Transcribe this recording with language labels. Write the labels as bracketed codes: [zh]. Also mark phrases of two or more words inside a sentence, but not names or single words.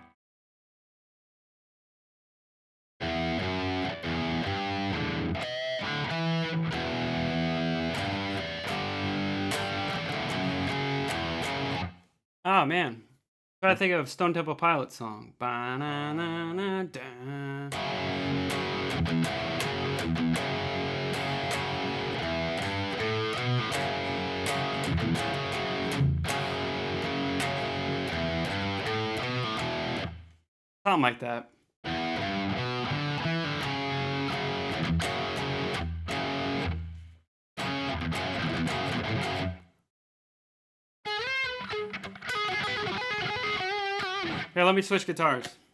[en] Oh, man. I think of Stone Temple Pilots song. Ba-na-na-na-da. Something like that. Here, let me switch guitars.